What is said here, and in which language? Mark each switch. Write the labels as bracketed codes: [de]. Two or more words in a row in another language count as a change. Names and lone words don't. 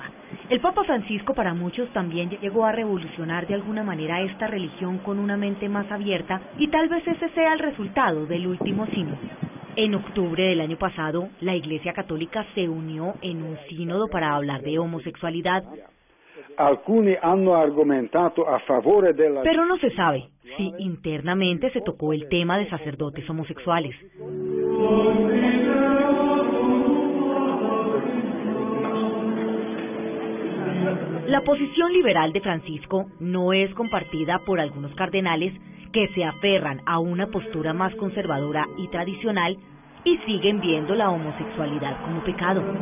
[es] El Papa Francisco para muchos también llegó a revolucionar de alguna manera esta religión con una mente más abierta y tal vez ese sea el resultado del último sínodo. En octubre del año pasado, la Iglesia Católica se unió en un sínodo para hablar de homosexualidad. [it] Alcuni hanno argomentato a favore della... [es] Pero no se sabe si internamente se tocó el tema de sacerdotes homosexuales. La posición liberal de Francisco no es compartida por algunos cardenales que se aferran a una postura más conservadora y tradicional y siguen viendo la homosexualidad como pecado.